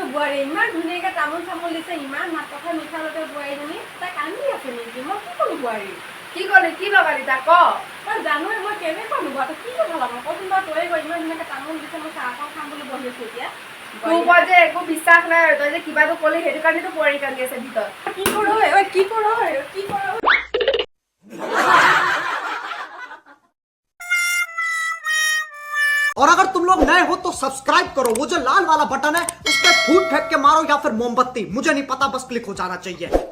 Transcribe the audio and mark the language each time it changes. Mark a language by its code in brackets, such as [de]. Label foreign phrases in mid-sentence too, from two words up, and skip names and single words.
[as] বোৱাৰী ইমান ধুনীয়াকে তামোল চামোল দিছে, ইমান মাত কথা মিঠা লগে বোৱাৰীজনী, তাই কান্দি আছে নেকি? মই কি কৰো বোৱাৰী? কি ক'লি? কি লগালি তাক ক? তই জানোৱে মই কেনেকুৱা নোবোৱা, তই কি কথা লগাম? কচোন বাৰু, তয়ে কৈ ইমান ধুনীয়াকে তামোল দিছে, মই চাহ অকণ খাম বুলি বহি আছো এতিয়া। তোৰ ওপৰত যে একো বিশ্বাস নাই, তই যে কিবাটো ক'লি সেইটো কাৰণেতো বোৱাৰী কান্দি আছে ভিতৰত। কি কৰো? কি কৰো? [hi] और अगर तुम लोग नए हो तो सब्सक्राइब करो, वो जो लाल वाला बटन है उस पर फूट फेंक के मारो या फिर मोमबत्ती, मुझे नहीं पता, बस क्लिक हो जाना चाहिए।